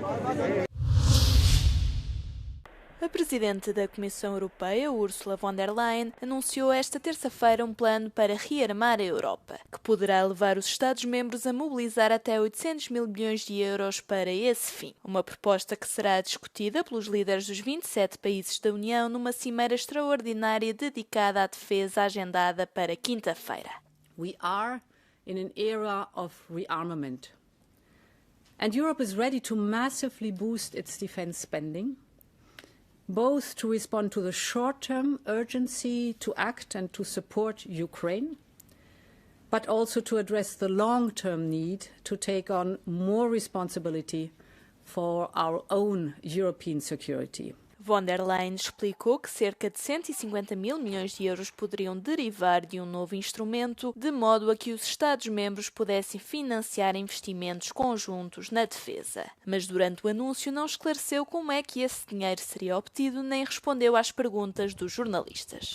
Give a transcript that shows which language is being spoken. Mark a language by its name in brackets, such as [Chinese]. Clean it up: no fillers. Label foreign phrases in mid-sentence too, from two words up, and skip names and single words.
[Portuguese] A Presidente da Comissão Europeia, Ursula von der Leyen, anunciou esta terça-feira um plano para rearmar a Europa, que poderá levar os Estados-membros a mobilizar até 800 mil bilhões de euros para esse fim. Uma proposta que será discutida pelos líderes dos 27 países da União numa cimeira extraordinária dedicada à defesa agendada para quinta-feira. [English] We are in an era of rearmament. And Europe is ready to massively boost its defense spending, both to respond to the short-term urgency to act and to support Ukraine, but also to address the long-term need to take on more responsibility for our own European security. [Portuguese] Von der Leyen explicou que cerca de 150 mil milhões de euros poderiam derivar de um novo instrumento, de modo a que os Estados-membros pudessem financiar investimentos conjuntos na defesa. Mas durante o anúncio não esclareceu como é que esse dinheiro seria obtido, nem respondeu às perguntas dos jornalistas.